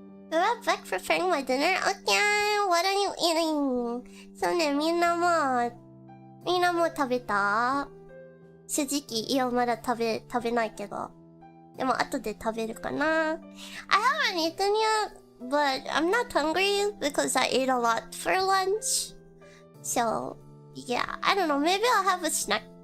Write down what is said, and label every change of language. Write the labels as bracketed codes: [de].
[en] We're right back preparing my dinner. Okay, what are you eating? [ja] そうね、みんなも食べた？正直、いや、まだ食べないけど。でも、後で食べるかな。 [en] I haven't eaten yet, but I'm not hungry because I ate a lot for lunch. So, yeah, I don't know, maybe I'll have a snack.